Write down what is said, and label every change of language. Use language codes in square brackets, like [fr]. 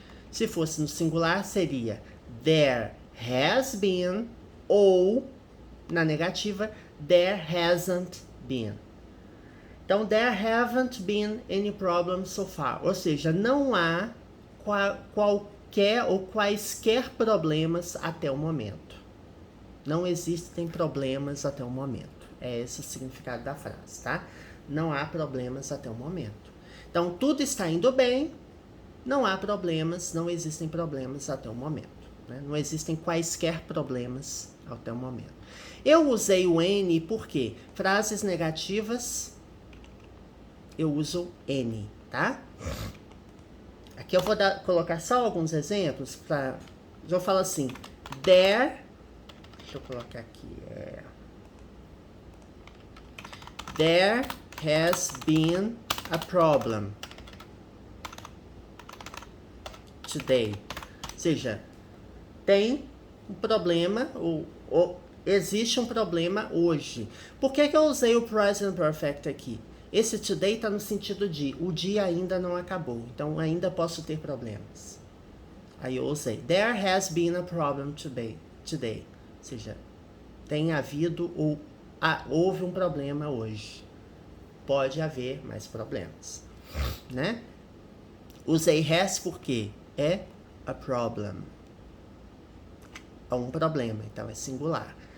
[pt] Se fosse no singular, seria [en] there has been [pt] ou, na negativa, [en] there hasn't been. [pt] Então, [en] there haven't been any problems so far. [pt] Ou seja, não há qualquer ou quaisquer problemas até o momento. Não existem problemas até o momento. É esse o significado da frase, tá? Não há problemas até o momento. Então, tudo está indo bem, não há problemas, não existem problemas até o momento. Né? Não existem quaisquer problemas até o momento. Eu usei o N porque frases negativas, eu uso N, tá? Aqui eu vou colocar só alguns exemplos para... Eu falo assim, [en] there... [pt] Deixa eu colocar aqui, [en] there has been a problem today. [pt] Ou seja, tem um problema, ou existe um problema hoje. Por que eu usei o present perfect aqui? Esse today está no sentido de o dia ainda não acabou, então ainda posso ter problemas. Aí eu usei, [en] there has been a problem today. [pt] Ou seja, tem havido ou houve um problema hoje. Pode haver mais problemas, né? Usei has porque é a problem. É um problema, então é singular.